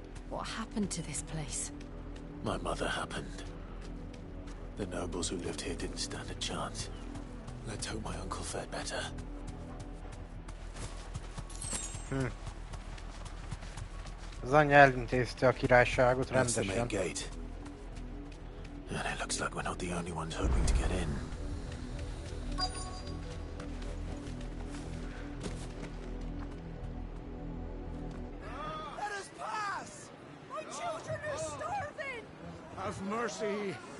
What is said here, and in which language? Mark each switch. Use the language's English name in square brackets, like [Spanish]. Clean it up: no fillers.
[English] What happened to this place? My mother happened. The nobles who lived here didn't stand a chance. Let's hope my uncle fared better. [Hungarian] Az anyja elintézte a királyságot [English] That's the main [Hungarian] rendesen. [English] gate. And it looks like we're not the only ones hoping to get in. Let us pass! My children are starving! Have mercy!